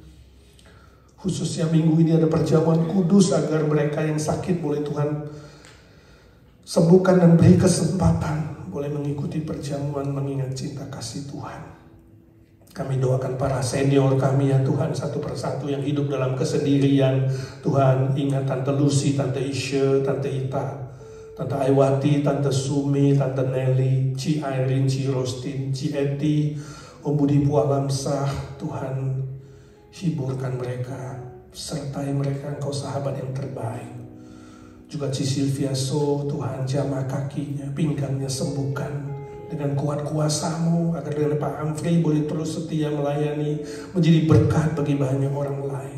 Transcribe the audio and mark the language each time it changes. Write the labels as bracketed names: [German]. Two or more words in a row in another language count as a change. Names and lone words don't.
[Indonesian] Khususnya minggu ini ada perjamuan kudus agar mereka yang sakit boleh Tuhan sembuhkan dan beri kesempatan boleh mengikuti perjamuan mengingat cinta kasih Tuhan. Kami doakan para senior kami ya Tuhan satu persatu yang hidup dalam kesendirian. Tuhan ingat Tante Lucy, Tante Isya, Tante Ita, Tante Aiwati, Tante Sumi, Tante Nelly, Ci Irene, Ci Rostin, Ci Eti, Om Budi Pualamsah. Tuhan hiburkan mereka, sertai mereka, Engkau sahabat yang terbaik. Juga Ci Sylvia So, Tuhan jamah kakinya, pinggangnya sembuhkan dengan kuat kuasa-Mu, agar dengan Pak Amfri boleh terus setia melayani, menjadi berkat bagi banyak orang lain.